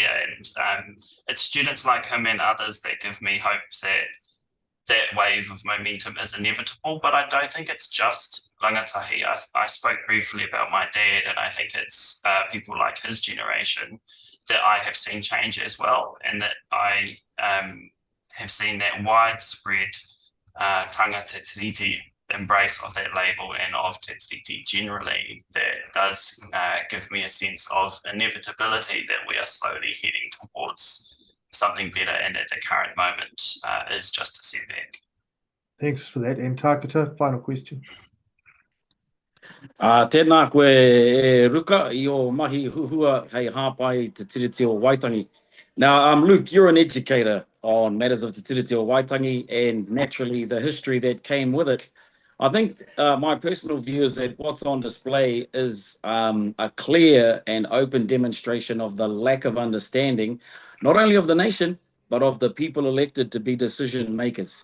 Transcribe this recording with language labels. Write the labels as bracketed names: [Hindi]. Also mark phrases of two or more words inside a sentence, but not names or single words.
[English] And it's students like him and others that give me hope that that wave of momentum is inevitable, but I don't think it's just rangatahi. I spoke briefly about my dad, and I think it's people like his generation that I have seen change as well, and that I have seen that widespread [Māori] tanga te tiriti [English] embrace of that label and of te tiriti generally that does give me a sense of inevitability that we are slowly heading towards something better, and at the current moment is just a setback. Thanks for that. And Takata, final question. [Māori] Tēnā koe e ruka I o mahi huhua hei hāpai te tiriti o Waitangi. [English] Now, Luke, you're an educator on matters of te tiriti o Waitangi and naturally the history that came with it. I think my personal view is that what's on display is a clear and open demonstration of the lack of understanding, not only of the nation, but of the people elected to be decision makers.